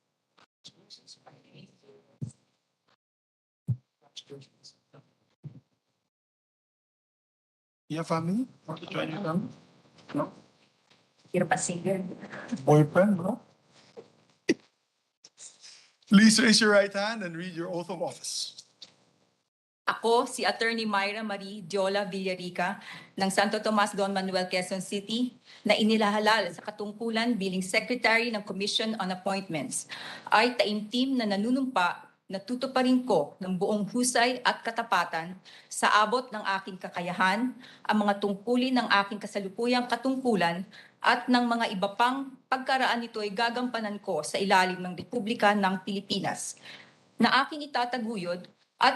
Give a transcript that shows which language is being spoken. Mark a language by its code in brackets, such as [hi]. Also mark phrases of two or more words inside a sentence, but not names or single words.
[en] You have family? Want to join your family? No? You're pa single. Boyfriend, bro? Please raise your right hand and read your oath of office. [tl] Ako, si Attorney Myra Marie Diola Villarica ng Santo Tomas, Don Manuel, Quezon City, na inilahalal sa katungkulan bilang Secretary ng Commission on Appointments, ay taimtim na nanunumpa na tutuparin ko ng buong husay at katapatan sa abot ng aking kakayahan ang mga tungkulin ng aking kasalukuyang katungkulan at ng mga iba pang pagkaraan nito ay gagampanan ko sa ilalim ng Republika ng Pilipinas, na aking itataguyod at